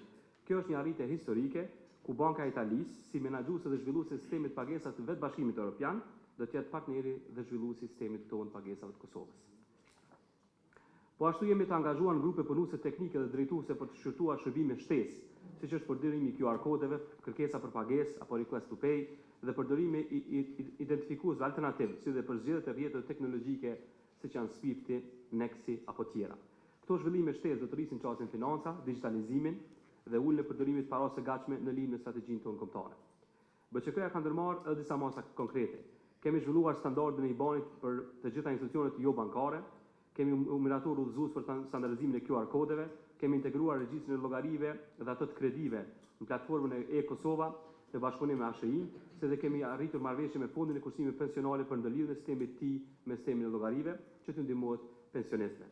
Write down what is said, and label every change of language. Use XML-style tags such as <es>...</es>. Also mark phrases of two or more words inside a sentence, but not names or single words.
<sq>Kjo është një arritje historike, ku Banka e Italisë, si menaxhuese dhe zhvilluese e sistemit pagesave të vetë Bashkimit Evropian, do të jetë partneri dhe zhvilluesi i sistemit tonë pagesave të Kosovës. Po ashtu jemi të angazhuar në grupe punuese teknike dhe drejtuese për të shqyrtuar shërbime shtesë, siç është përdorimi i QR kodeve, kërkesa për pagesë apo</sq> <en>request to pay</en> <sq>dhe përdorimi i identifikuesve alternativ, si dhe për zgjedhjet e rrjeteve teknologjike siç janë Swifti, Nexi apo tjera. Këto zhvillime shtesë do të rrisin çështjen financa, digitalizimin dhe ulën e përdorimit të parave së gatshme në linjë me strategjinë tonë kombëtare. BÇK-ja ka ndërmarrë edhe disa masa konkrete. Kemi zhvilluar standardin e IBAN-it për të gjitha institucionet jo bankare, kemi miratuar udhëzues për standardizimin e QR kodeve, kemi integruar regjistrin e llogarive dhe ato të kredive në platformën e e-Kosova në bashkëpunim me ASHI, se dhe kemi arritur marrëveshje me Fondin e Kushtimeve Pensionale për ndërlidhjen e sistemit të tij me sistemin e llogarive, që të ndihmohet pensionistëve.</sq>